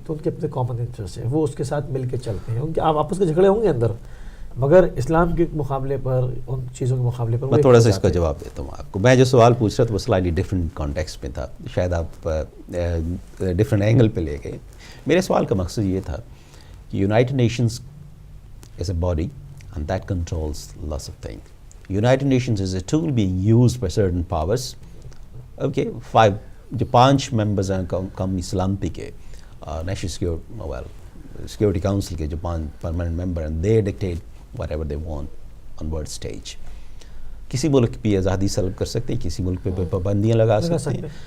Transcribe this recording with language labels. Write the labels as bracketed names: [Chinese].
[Urdu] تو ان کے اپنے کامن انٹرسٹ ہیں، وہ اس کے ساتھ مل کے چلتے ہیں. ان کے آپ آپس کے جھگڑے ہوں گے اندر، مگر اسلام کے مقابلے پر ان چیزوں کے مقابلے پر میں تھوڑا سا اس کا جواب دیتا ہوں آپ کو. میں جو سوال پوچھ رہا تھا وہ [English] slightly different context [Urdu] میں تھا، شاید آپ [English] different angle [Urdu] پہ لے گئے. میرے سوال کا مقصد یہ تھا کہ [English] United Nations is a body and that controls lots of things. United Nations is a tool being used by certain powers. [Urdu] Okay, جو 5 ممبرز ہیں کم سلامتی کے نیشنل سیکورٹی کاؤنسل کے جو 5 پرماننٹ ممبر ہیں، [English] they dictate whatever they want on world stage. [Urdu] کسی ملک بھی آزادی سلب کر سکتے ہیں، کسی ملک پہ پابندیاں لگا سکتے ہیں.